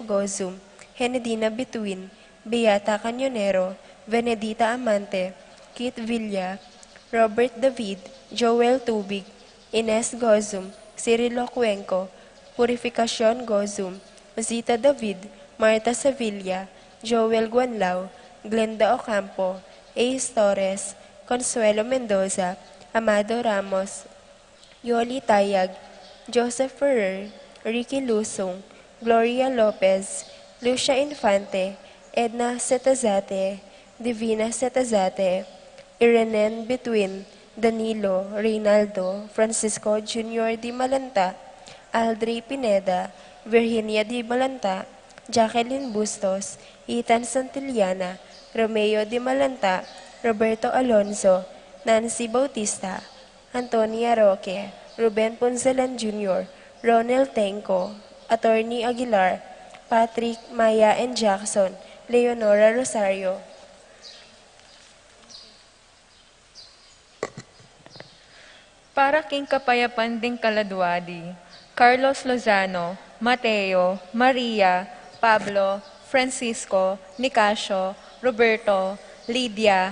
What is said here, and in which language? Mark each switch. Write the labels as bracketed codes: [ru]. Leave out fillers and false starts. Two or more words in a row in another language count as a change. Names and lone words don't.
[pam] Gozum, Henedina Bituin, Beata Cañonero, Venedita Amante, Kit Villa, Robert David, Joel Tubig, Ines Gozum, Cirilo Cuenco, Purificacion Gozum, Zita David, Marta Sevilla, Joel Guanlao, Glenda Ocampo, Ace Torres, Consuelo Mendoza, Amado Ramos, Yoli Tayag, Joseph Ferrer, Ricky Lusong, Gloria Lopez, Lucia Infante, Edna Setazate, Divina Setazate, Irenen Betwin, Danilo, Reynaldo, Francisco Jr. Di Malanta, Aldri Pineda, Virginia Di Malanta, Jacqueline Bustos, Ethan Santillana, Romeo Di Malanta, Roberto Alonso, Nancy Bautista, Antonia Roque, Ruben Poncelan Jr., Ronel Tenco, Attorney Aguilar, Patrick, Maya and Jackson, Leonora Rosario. Para King Kapayapan ding Kaladwadi, Carlos Lozano, Mateo, Maria, Pablo, Francisco, Nicasio, Roberto, Lydia,